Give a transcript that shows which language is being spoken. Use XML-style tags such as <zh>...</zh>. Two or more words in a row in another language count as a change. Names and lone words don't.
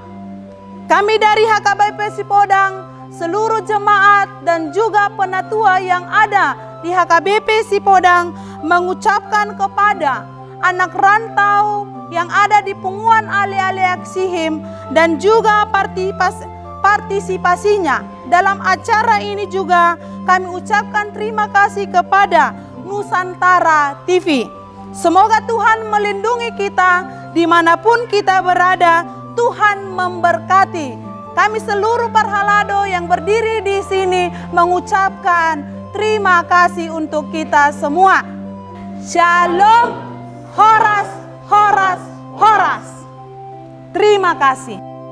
<id>Kami dari HKBP Sipodang, seluruh jemaat dan juga penatua yang ada di HKBP Sipodang mengucapkan kepada anak rantau yang ada di Punguan Ale-Ale Aiksihim dan juga partisipasinya dalam acara ini juga kami ucapkan terima kasih kepada Nusantara TV. Semoga Tuhan melindungi kita dimanapun kita berada. Tuhan memberkati. Kami seluruh Parhalado yang berdiri di sini mengucapkan terima kasih untuk kita semua. Shalom, horas, horas, horas. Terima kasih.</id>